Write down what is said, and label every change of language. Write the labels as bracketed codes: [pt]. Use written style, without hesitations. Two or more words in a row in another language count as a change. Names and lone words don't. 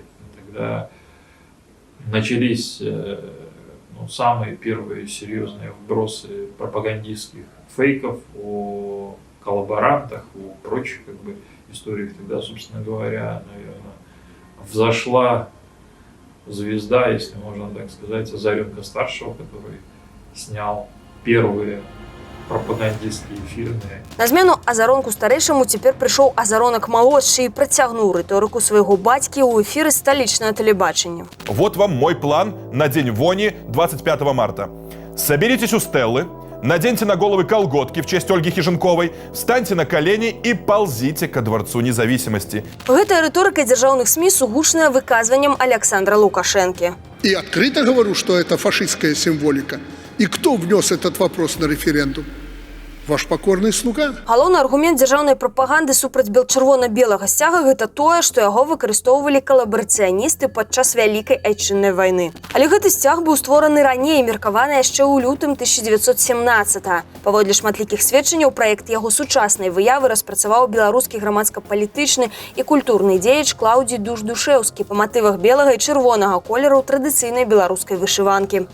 [ru] Тогда начались самые первые серьезные вбросы пропагандистских фейков о коллаборантах, о прочих историях. Тогда, собственно говоря, наверное, взошла звезда, если можно так сказать, Азаренко-старшего, который снял первые пропагандистские фильмы. [be] На змену Азаронку старэйшаму цяпер прыйшоў Азаронак малодшы і працягнуў рыторыку свайго бацькі ў эфіры сталічнага тэлебачання. [ru] Вот вам мой план на День вони 25 марта. Соберитесь у Стеллы, наденьте на головы колготки в честь Ольги Хижинковой, встаньте на колени и ползите ко Дворцу независимости. [be] Гэтая рыторыка дзяржаўных СМИ сугучная выказваннем Александра Лукашенко. [ru] И открыто говорю, что это фашистская символика. И кто внес этот вопрос на референдум? Ваш покорный слуга. [be] Галоўны аргумент дзяржаўнай прапаганды супраць чырвона-белага сцяга гэта тое, што яго выкарыстоўвалі калабарацыяністы падчас вялікай айчыннай вайны. Але гэты сцяг быў створаны раней, меркаваны яшчэ ў лютым 1917-го. Паводле шматлікіх сведчанняў, праект яго сучаснай выявы распрацаваў беларускі грамадска-палітычны і культурны дзеяч Клаўдзій Душ-Душэўскі па матывах белага і чырвонага колераў традыцыйнай беларускай вышыванкі.